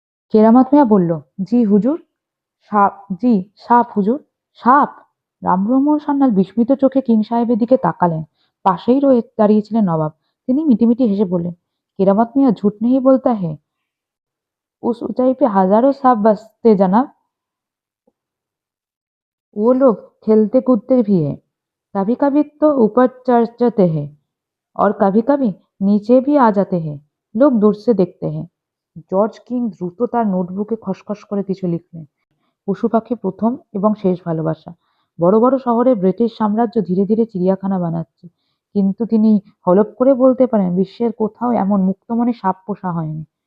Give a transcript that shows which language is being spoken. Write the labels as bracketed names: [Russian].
[Bangla] কেরামত মিয়া বলল, জি হুজুর। সাপ, জি সাপ হুজুর। সাপ? রামব্রহ্ম সান্যাল বিস্মিত চোখে কিং সাহেবের দিকে তাকালেন। পাশেই দাঁড়িয়েছিলেন নবাব। তিনি মিটিমিটি হেসে বললেন, কেরামত মিয়া [Hindi] ঝুট নেহি বলতা হে, उस ऊंचाई पे हजारों सांप बसते जनाब। वो लोग खेलते कूदते भी है, कभी कभी तो ऊपर चढ़ जाते हैं और कभी कभी নিচে भी आ जाते हैं, लोग दूर से देखते हैं। [Bangla] জর্জ কিং দ্রুত তার নোটবুকে খসখস করে কিছু লিখলেন। পশু পাখি প্রথম এবং শেষ ভালোবাসা। বড় বড় শহরে ব্রিটিশ সাম্রাজ্য ধীরে ধীরে চিড়িয়াখানা বানাচ্ছে, কিন্তু তিনি হলপ করে বলতে পারেন বিশ্বের কোথাও এমন মুক্তমনে সাপ পোষা হয়নি।